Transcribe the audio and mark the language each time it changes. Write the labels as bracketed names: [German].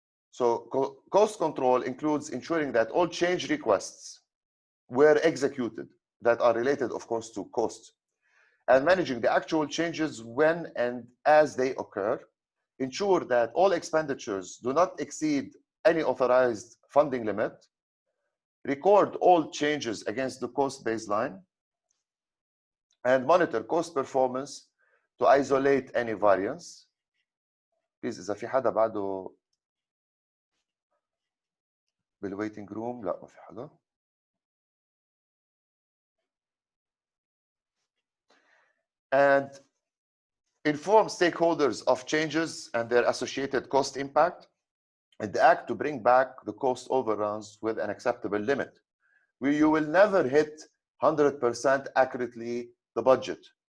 [English] So cost control includes ensuring that all change requests were executed that are related, of course, to cost, and managing the actual changes when and as they occur. Ensure that all expenditures do not exceed any authorized funding limit. Record all changes against the cost baseline. And monitor cost performance to isolate any variance. Please [Arabic] إذا في حدا بعده بالwaiting room لا ما في حدا. [English] And inform stakeholders of changes and their associated cost impact and act to bring back the cost overruns with an acceptable limit. You will never hit 100% accurately the budget.